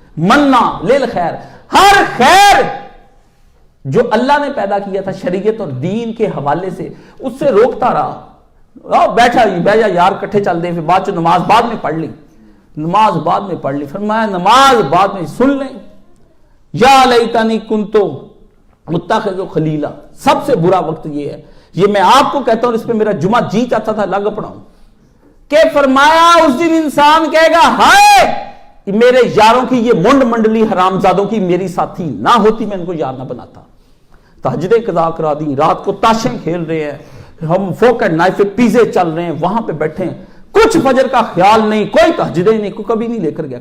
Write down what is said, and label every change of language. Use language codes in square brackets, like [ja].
[ar] منع للخیر، [ur] ہر خیر جو اللہ نے پیدا کیا تھا شریعت اور دین کے حوالے سے، اس سے روکتا رہا. [pa] بیٹھا جا یار کٹھے چل دیں، پھر بعد چو نماز بعد میں پڑھ لی، نماز بعد میں پڑھ لی. [ur] فرمایا نماز بعد میں سن لیں. [ar] یا لیتنی کنتو متخذ خلیلا. [ur] سب سے برا وقت یہ ہے، یہ میں آپ کو کہتا ہوں، اس پہ میرا جمعہ جی چاہتا تھا لگ پڑاؤں، کہ فرمایا اس دن انسان کہے گا ہائے میرے یاروں کی یہ منڈ منڈلی حرامزادوں کی میری ساتھی نہ ہوتی، میں ان کو یار نہ بناتا. تہجدیں قضا کرا دی، رات کو تاشیں کھیل رہے ہیں، ہم فوک اینڈ نائف پیزے چل رہے ہیں، وہاں پہ بیٹھے ہیں، کچھ فجر کا خیال نہیں، کوئی تہجدیں نہیں، کوئی کبھی نہیں لے کر گیا.